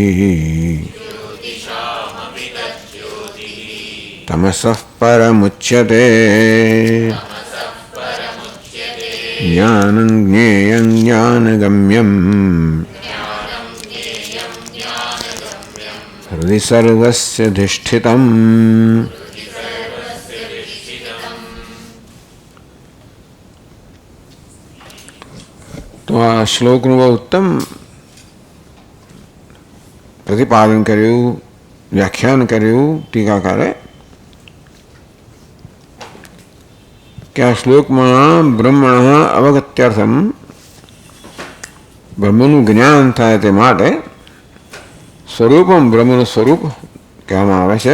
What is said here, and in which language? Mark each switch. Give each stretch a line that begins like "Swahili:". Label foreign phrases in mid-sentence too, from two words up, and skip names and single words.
Sanskrit: तमसः परमुच्यते ज्ञानं ज्ञेयं ज्ञानगम्यं हृदि सर्वस्य धिष्ठितम्।
Gujarati: તો આ શ્લોકનું બહુ ઉત્તમ પ્રતિપાદન કર્યું, વ્યાખ્યાન કર્યું ટીકાકારે કે આ શ્લોકમાં
Sanskrit: ब्रह्मण अवगत्यर्थम
Gujarati: બ્રહ્મનું જ્ઞાન થાય તે માટે સ્વરૂપમ બ્રહ્મનું સ્વરૂપ કહેવામાં આવે છે.